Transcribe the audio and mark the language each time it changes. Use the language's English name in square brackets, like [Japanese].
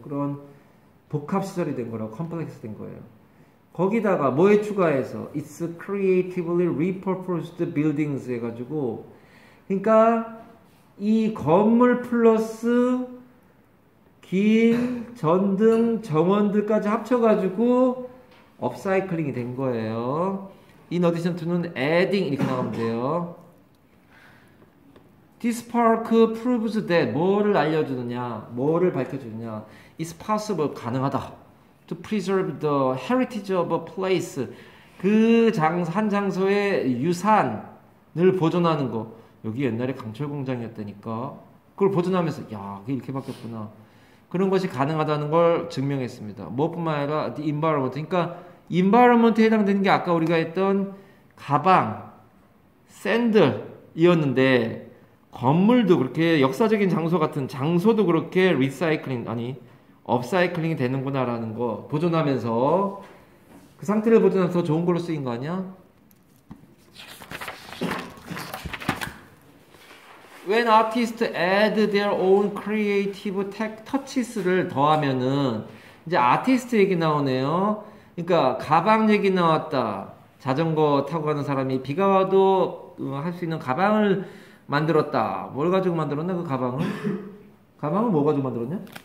[Korean] 그런 복합시설이 된 거라고, 컴플렉스 된 거예요. 거기다가 뭐에 추가해서 [English] It's creatively repurposed buildings [Korean] 해가지고, 그러니까 이 건물 플러스 길, 전등, 정원들까지 합쳐가지고 업사이클링이 된 거예요. In addition to는 adding 이렇게 나오면 돼요. [English] This park proves that [Korean] 뭐를 알려주느냐, 뭐를 밝혀주느냐. [English] It's possible, [Korean] 가능하다. [English] To preserve the heritage of a place. [Korean] 그 한 장소의 유산을 보존하는 거. 여기 옛날에 강철 공장이었다니까. 그걸 보존하면서 야, 이게 이렇게 바뀌었구나. 그런 것이 가능하다는 걸 증명했습니다. 무엇뿐만 아니라 the environment. 그러니까 environment에 해당되는 게 아까 우리가 했던 가방, 샌들이었는데 건물도 그렇게 역사적인 장소 같은 장소도 그렇게 리사이클링 아니 업사이클링이 되는구나라는 거 보존하면서 그 상태를 보존하면서 더 좋은 걸로 쓰인 거 아니야? [English] When artists add their own creative touches를 [Korean] 더하면은 이제 아티스트 얘기 나오네요. 그러니까 가방 얘기 나왔다. 자전거 타고 가는 사람이 비가 와도 할 수 있는 가방을 만들었다. 뭘 가지고 만들었나 그 가방을? 가방을 뭐 가지고 만들었냐?